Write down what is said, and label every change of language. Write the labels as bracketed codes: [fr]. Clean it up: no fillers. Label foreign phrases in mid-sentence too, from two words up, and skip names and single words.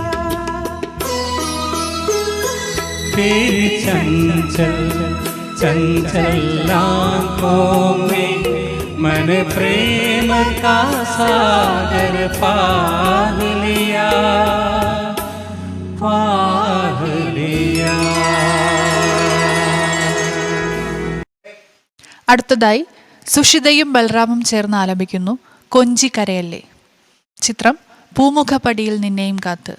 [hi] तेरी चंचल चंचल आँखों में मन प्रेम का सागर पाह लिया, पाह लिया। [ml] അടുത്തതായി സുഷിതയും ബൽറാമും ചേർന്ന് ആലപിക്കുന്നു കൊഞ്ചി കരയല്ലേ. ചിത്രം പൂമുഖപ്പടിയിൽ നിന്നെയും കാത്ത്.